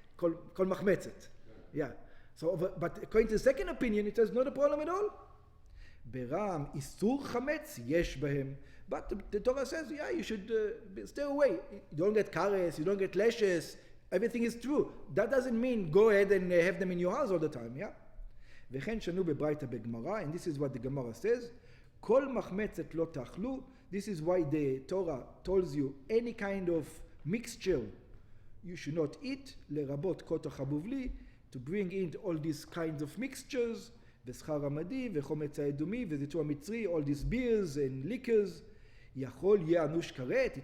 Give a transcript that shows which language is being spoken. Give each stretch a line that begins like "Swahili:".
Hebrew: Kol machmetzet.
English: Yeah. So, but according to the second opinion, it says not a problem at all.
Hebrew: Beram isur chametz yesh bahem.
English: But the Torah says, yeah, you should stay away. You don't get kares, you don't get lashes. Everything is true. That doesn't mean go ahead and have them in your house all the time, yeah?
Hebrew: וכן שנו בברייתא בגמרא,
English: and this is what the Gemara says,
Hebrew: כל מחמצת לא תאכלו.
English: This is why the Torah tells you any kind of mixture you should not eat,
Hebrew: לרבות קוטח הבובלי,
English: to bring in all these kinds of mixtures,
Hebrew: וסחר עמדי, וחומץ האדומי, וזיתו המצרי,
English: all these beers and liquors,
Hebrew: יכול יהיה אנוש כרת.